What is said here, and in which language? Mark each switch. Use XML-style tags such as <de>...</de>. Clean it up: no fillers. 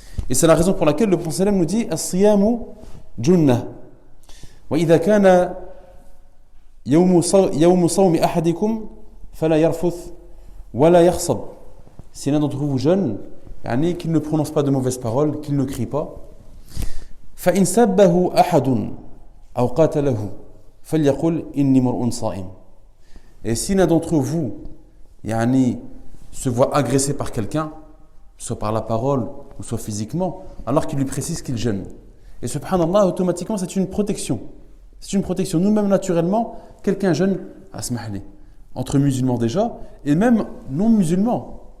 <fr>Et c'est la raison pour laquelle le prophète nous dit</fr> <ar>« As-siyamu junnah » وإذا كان يوم صوم أحدكم فلا يرفث ولا يخصب.</ar> <fr>Si l'un d'entre vous jeûne, qu'il ne prononce pas de mauvaises paroles, qu'il ne crie pas.</fr> <ar>فإن سبه أحد أو قاتله فليقل إني مرء صائم.</ar> <fr>Et si l'un d'entre vous, se voit agressé par quelqu'un, soit par la parole ou soit physiquement, alors qu'il lui précise qu'il jeûne. Et subhanallah, automatiquement, c'est une protection. C'est une protection. Nous-mêmes, naturellement, quelqu'un jeûne, asmahli, entre musulmans déjà, et même non-musulmans.</fr>